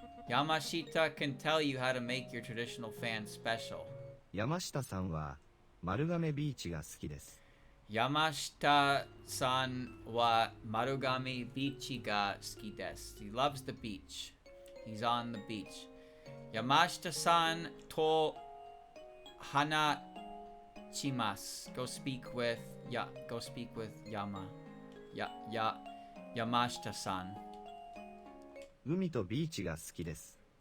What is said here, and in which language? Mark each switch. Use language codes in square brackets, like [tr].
[en] Yamashita can tell you how to make your traditional fan special. [ja] 山下さんは丸亀ビーチが好きです。 Yamashita-san wa Marugame bichi ga suki desu. [en] He loves the beach. He's on the beach. [ja] Yamashita-san to hanachimasu. [en] Go speak with Yamashita-san. [ja] 海とビーチが好きです。